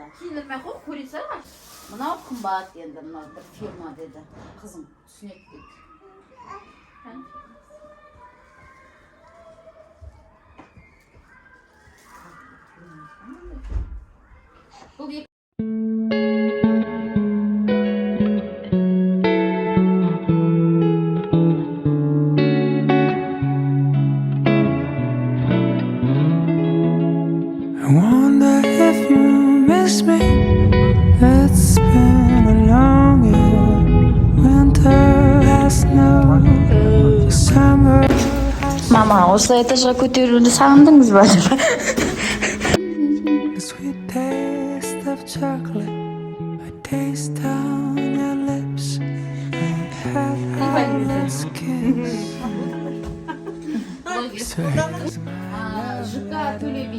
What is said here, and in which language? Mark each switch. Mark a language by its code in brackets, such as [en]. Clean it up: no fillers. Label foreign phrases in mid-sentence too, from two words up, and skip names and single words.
[kk] Киінілмей қой, көре сала. Мынау қымбат енді, мынау бір фирма деді. Қызым түсінеді деді. Бұл екі. [en] I wonder if you miss me. It's been a long year. Winter has snow. Summer has [kk] Мама, осылай этажға көтерілуді сағындыңыз ба? [en] the sweet taste of chocolate. I taste on your lips. Have let's kiss. So here's my [kk] ЖК төлеби.